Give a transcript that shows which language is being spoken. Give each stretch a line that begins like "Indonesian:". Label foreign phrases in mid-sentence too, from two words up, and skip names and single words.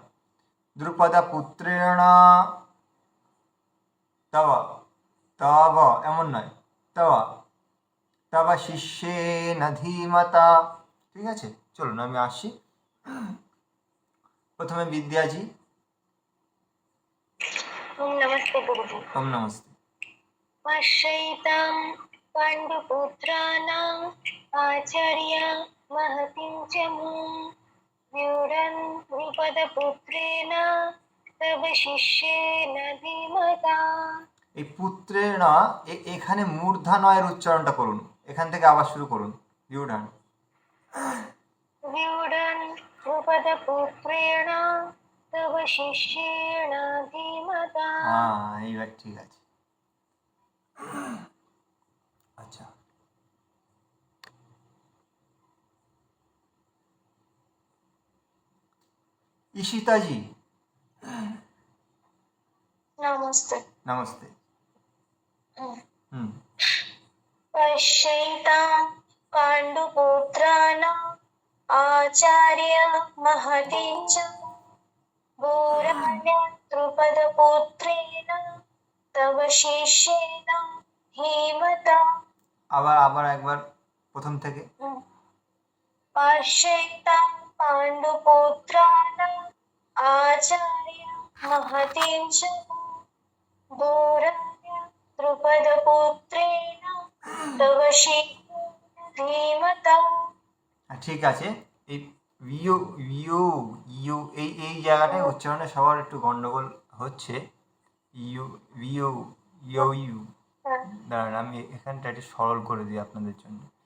Sanskrit: দ্রুপদা পুত্রেণ তব, তব
Bangla: এমন নয়,
Sanskrit: তব, তব শিষ্যেন ধীমতা।
Bangla: ঠিক আছে, চলুন আমি আসছি। প্রথমে বিদ্যাজি।
Hindi: ओम नमस्ते गुरुजी।
Bangla: ওম নমস্তে।
Sanskrit: पश्यैतां पाण्डुपुत्राणाम् आचार्य महतिं च मुं व्यूढं द्रुपदपुत्रेण तव शिष्येन धीमता।
Bangla: এই পুত্রের না, এখানে মূর্ধন্যয়ের উচ্চারণটা করুন। এখান থেকে আবার শুরু করুন। ইউডান,
Sanskrit: व्यूढं द्रुपदपुत्रेण तव शिष्येन धीमता।
Bangla: হ্যাঁ এইবার ঠিক আছে। আচ্ছা, ঈশিতাজি।
Hindi: नमस्ते।
Bangla: নমস্তে। হুম।
Sanskrit: पश्यैतां पाण्डुपुत्राणाम् आचार्य महतीं च भूराण्य द्रुपदपुत्रेण तव शिष्येन धीमता।
Bangla: আবার একবার প্রথম থেকে।
Sanskrit: पश्यैतां पाण्डुपुत्राणाम् आचार्य महतीं च भूराण्य द्रुपदपुत्रेण तव शिष्येन धीमता।
Bangla: ঠিক আছে, এই ইউ, ইউ, ইউ এই এই জায়গাটায় উচ্চারণে সবার একটু গন্ডগোল হচ্ছে। ইউ, ইউ, ইউ, ইউ। দাঁড়ান, আমি এখানটা একটু সরল করে দিই আপনাদের জন্য।